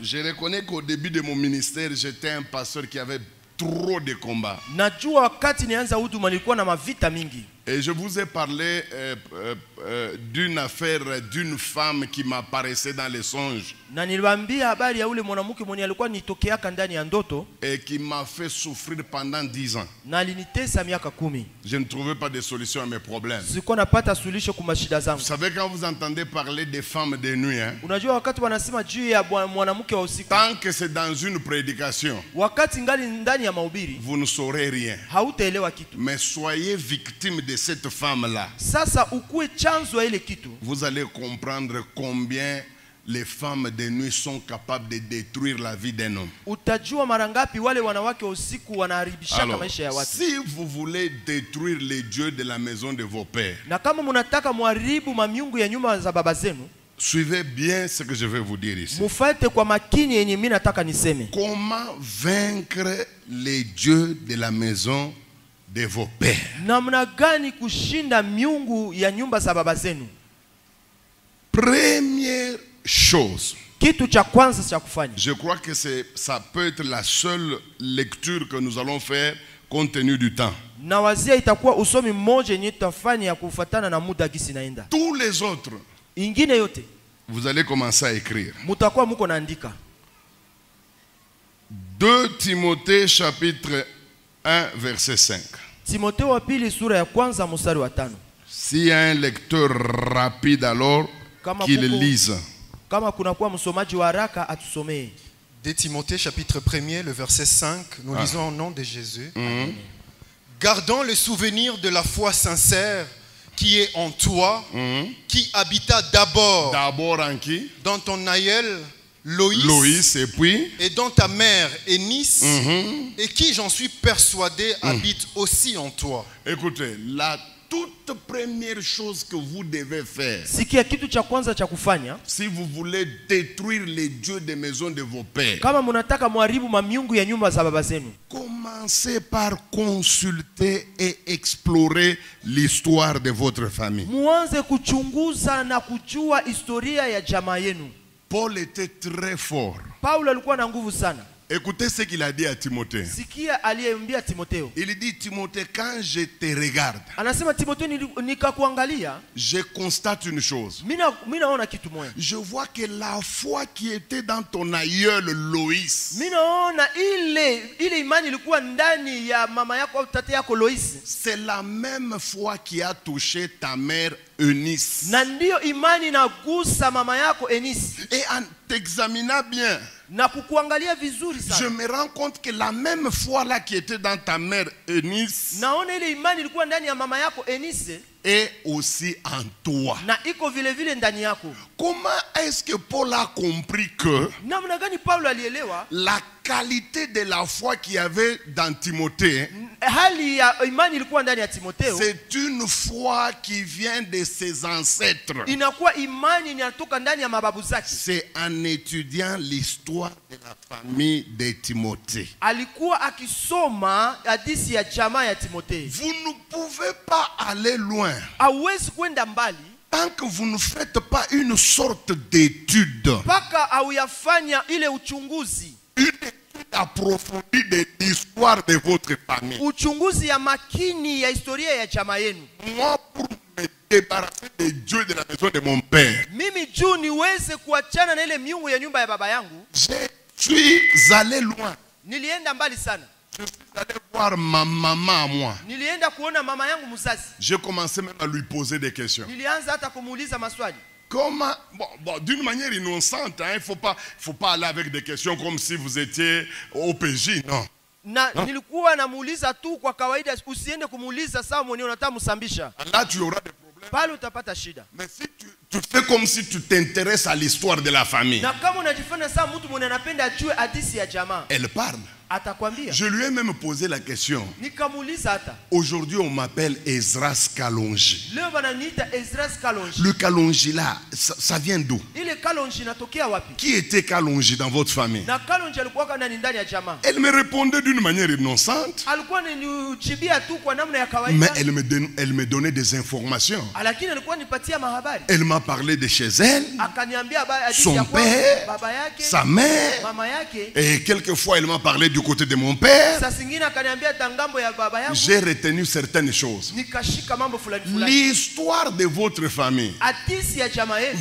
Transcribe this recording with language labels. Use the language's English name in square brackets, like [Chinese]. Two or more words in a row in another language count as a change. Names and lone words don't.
[French] Je reconnais qu'au début de mon ministère, j'étais un pasteur qui avait trop de combats. [Swahili] Najua wakati nianza huduma nilikuwa na mavita mingi. [French] Et je vous ai parlé d'une affaire d'une femme qui m'apparaissait dans les songes. [Swahili] Na niliwaambia habari ya ule mwanamke mwenye alikuwa nitokeaka ndani ya ndoto [French] Et qui m'a fait souffrir pendant 10 ans. [Swahili] na alinitesa miaka 10. [French] Je ne trouvais pas de solution à mes problèmes. [Swahili] Sikuwa napata suluhisho kwa mashida zangu. [French] Vous savez, quand vous entendez parler des femmes de nuit, hein, [Swahili] Unajua wakati wanasema juu ya mwanamke wa usiku, [French] tant que c'est dans une prédication, [Swahili] wakati ngali ndani ya mahubiri, [French] vous ne saurez rien. [Swahili] hautaelewa kitu. [French] Mais soyez victime de cette femme-là. [Swahili] Sasa ukue chanzo ya ile kitu, [French] Vous allez comprendre combien les femmes de nuit sont capables de détruire la vie d'un homme. [Swahili] utajua mara ngapi wale wanawake wa usiku wanaharibishaka [French] Alors, [Swahili] maisha ya watu. [French] si vous voulez détruire les dieux de la maison de vos pères, [Swahili] Na kama mnataka muharibu mamiungu ya nyumba za baba zenu, [French] suivez bien ce que je vais vous dire ici. [Swahili] mufate kwa makini yenye mimi nataka niseme. [French] Comment vaincre les dieux de la maison de vos pères? [Swahili] Namna gani kushinda miungu ya nyumba za baba zenu? [French] Première chose, [Swahili] kitu cha kwanza cha kufanya, [French] je crois que ça peut être la seule lecture que nous allons faire compte tenu du temps. [Swahili] na wazia itakuwa usomi mmoja yenye tutafanya ya kufuatana na muda gisi naenda. [French] Tous les autres, [Swahili] Ingine yote [French] vous allez commencer à écrire. [Swahili] mutakuwa muko naandika. [French] 2 Timothée chapitre 1 verset 5. [Swahili] Timotheo wa pili sura ya kwanza mstari wa 5. [French] S'il y a un lecteur rapide alors, qu'il lise. [Swahili] Kama kuna kuwa msomaji wa haraka atusomee. [French] 2 Timothée chapitre 1er, le verset 5, nous lisons au nom de Jésus. Gardons le souvenir de la foi sincère qui est en toi, qui habita d'abord En qui? dans ton aïeul Loïs, Loïs et puis et dans ta mère Eunice, et qui, j'en suis persuadé, habite aussi en toi. Écoutez, la toute première chose que vous devez faire, [Swahili] Sikia kitu cha kwanza cha kufanya, [French] si vous voulez détruire les dieux des maisons de vos pères, [Swahili] kama munataka muharibu mamiungu ya nyumba za baba zenu, [French] commencez par consulter et explorer l'histoire de votre famille. [Swahili] muanze kuchunguza na kujua historia ya jamaa yenu. [French] Paul était très fort. [Swahili] Paulo alikuwa na nguvu sana. [French] Écoutez ce qu'il a dit à Timothée. [Swahili] Sikia aliyemwambia Timotheo. [French] Il dit, Timothée, quand je te regarde, [Swahili] Anasema Timotheo, nikakuangalia, [French] je constate une chose. [Swahili] mimi naona kitu moja. [French] Je vois que la foi qui était dans ton aïeul Loïs, [Swahili] Mimi naona ile imani ilikuwa ndani ya mama yako au tata yako Loisi. [French] c'est la même foi qui a touché ta mère Eunice. [Swahili] Na ndio imani inagusa mama yako Eunice. [French] Et en t'examinant bien, [Swahili] Na kukuangalia vizuri [French] je [Swahili] sana, [French] me rends compte que la même foi là qui était dans ta mère Eunice [Swahili] naona ile imani ilikuwa ndani ya mama yako Eunice [French] est aussi en toi. [Swahili] na iko vile vile ndani yako. [French] Comment est-ce que Paul a compris que [Swahili] Namna gani Paulo alielewa [French] la qualité de la foi qu'il y avait dans Timothée, [Swahili] hali ya imani ilikuwa ndani ya Timotheo? [French] c'est une foi qui vient de ses ancêtres. [Swahili] Inakuwa imani inatoka ndani ya mababu zake. [French] C'est en étudiant l'histoire de la famille de Timothée. [Swahili] Alikuwa akisoma hadithi ya jamaa ya Timotheo. [French] Vous ne pouvez pas aller loin [Swahili] Hauwezi kwenda mbali [French] tant que vous ne faites pas une sorte d'étude, [Swahili] mpaka auyafanya ile uchunguzi, [French] une étude approfondie de l'histoire de votre famille. [Swahili] uchunguzi ya makini ya historia ya jamaa yenu. [French] Moi, pour me débarrasser des dieux de la maison de mon père, [Swahili] Mimi juu niweze kuachana na ile miungu ya nyumba ya baba yangu, [French] je suis allé loin. [Swahili] nilienda mbali sana. [French] Je suis allé voir ma maman à moi. [Swahili] Nilienda kuona mama yangu mzazi. [French] J'ai commencé même à lui poser des questions. [Swahili] Nilianza hata kumuuliza maswali. [French] Comment, bon, d'une manière innocente, hein, il faut pas aller avec des questions comme si vous étiez au PJ, non. [Swahili] Na nilikuwa namuuliza tu kwa kawaida, usiende kumuuliza sawa mwenyewe unataka msambisha. [French] Là, tu auras des problèmes. [Swahili] Pale utapata shida. [French] Mais si tu fais comme si tu t'intéresses à l'histoire de la famille, [Swahili] Na kama unajifanya sawa mtu mwenye anapenda ajue hadithi ya jamaa, [French] elle parle. [Swahili] atakwambia. [French] Je lui ai même posé la question. [Swahili] Nikamuuliza hata. [French] Aujourd'hui, on m'appelle Ezras Kalonji. [Swahili] Leo wananiita Ezras Kalonji. [French] Le Kalonji là, ça vient d'où? [Swahili] Ile Kalonji inatokea wapi? [French] Qui était Kalonji dans votre famille? [Swahili] Na Kalonji alikuwa kana ndani ya jamaa. [French] Elle me répondait d'une manière innocente, [Swahili] Alikuwa anijibia tu kwa namna ya kawaida. [French] mais elle me donnait des informations. [Swahili] Lakini alikuwa nipatia mahabari. [French] Elle m'a parlé de chez elle, [Swahili] Akaniambia hadithi [French] son [Swahili] ya kwao, [French] père, [Swahili] baba yake, [French] sa mère, [Swahili] mama yake. [French] et quelquefois elle m'a parlé du côté de mon père. [Swahili] Saa zingine akaniambia tangambo ya baba yangu. [French] J'ai retenu certaines choses. [Swahili] Nikashika mambo fulani fulani. [French] L'histoire de votre famille [Swahili] Hadithi ya jamaa yenu